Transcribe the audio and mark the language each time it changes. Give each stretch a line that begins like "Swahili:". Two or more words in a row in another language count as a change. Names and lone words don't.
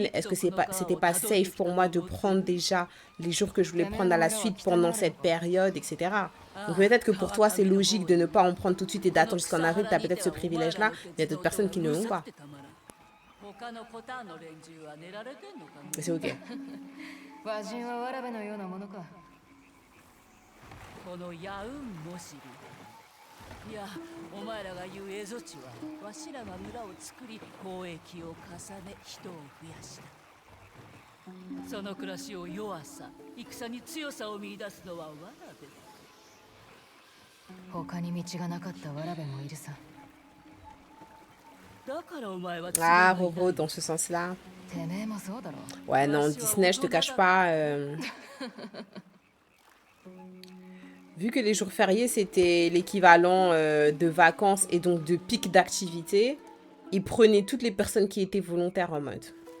French: Est-ce que c'était pas safe pour moi de prendre déjà les jours que je voulais prendre à la suite pendant cette période, etc. Donc peut-être que pour toi c'est logique de ne pas en prendre tout de suite et d'attendre jusqu'en avril. Tu as peut-être ce privilège-là. Il y a d'autres personnes qui ne l'ont pas. Mais c'est ok.
Japanese: いや、お前らが言う蝦夷地はわしらが村を作り交易を重ね人を増やした。その暮らしを弱さ、戦に強さを見出すのはわらべだ。他に道がなかったわらべもいるさ。だからお前は
French: Ah, Roro, dans ce sens-là. Ouais, non, Disney, je te cache pas. Vu que les jours fériés, c'était l'équivalent de vacances et donc de pic d'activité, ils prenaient toutes les personnes qui étaient volontaires en mode.